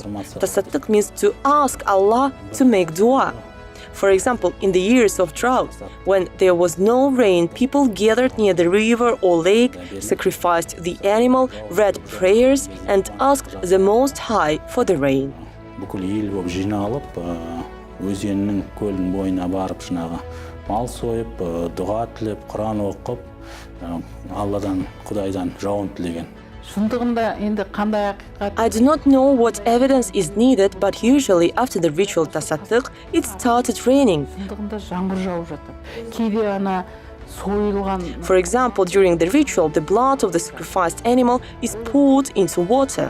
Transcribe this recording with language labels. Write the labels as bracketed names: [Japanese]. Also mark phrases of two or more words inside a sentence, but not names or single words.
[English] Tasattық means to ask Allah to make dua. For example, in the years of drought, when there was no rain, people gathered near the river or lake, sacrificed the animal, read prayers, and asked the Most High for the rain. [Kazakh] Бүкіл ел болып жиналып, өзеннің көлдің бойына барып шынағы мал сойып, дұға тілеп, Құран оқып, Алладан, Құдайдан жауын тілеген. [English] I do not know what evidence is needed, but usually after the ritual tasattық, it started raining. For example, during the ritual, the blood of the sacrificed animal is poured into water.